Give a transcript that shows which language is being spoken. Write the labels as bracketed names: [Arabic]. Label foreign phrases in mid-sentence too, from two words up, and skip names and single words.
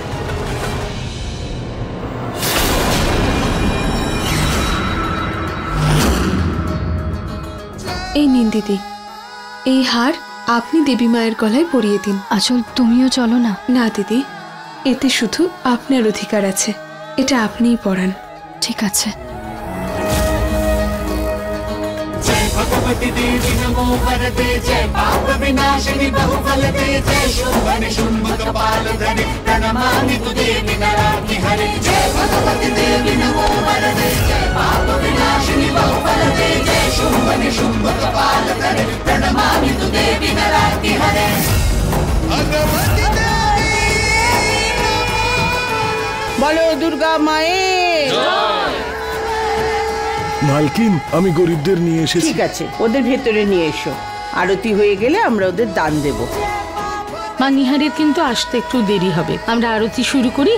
[Bangla] এই নিন দিদি, এই হার আপনি দেবী মায়ের গলায় পরিয়ে দিন। আঁচল তুমিও চলো না। না দিদি, এতে শুধু আপনার অধিকার আছে, এটা আপনিই পড়ান। ঠিক আছে। [Sanskrit] जय भगवती देवी नमो वरदे, जय पाप विनाशिनी बहुफल दे, जय शुंभ निशुंभ कपाल धरे, प्रणमामि तु देवी नराति हरे। जय भगवती देवी नमो वरदे, जय पाप विनाशिनी बहुफल दे, जय शुंभ निशुंभ कपाल धरे, प्रणमामि तु देवी नराति हरे। भगवती देवी [Bangla] বলো দুর্গা মায়ের জয়। মালকিন, আমি গরিবদের নিয়ে এসেছি। ঠিক আছে, ওদের ভেতরে নিয়ে এসো। আরতি হয়ে গেলে আমরা ওদের দান দেব। মা, নিহারের কিন্তু আসতে একটু দেরি হবে, আমরা আরতি শুরু করি।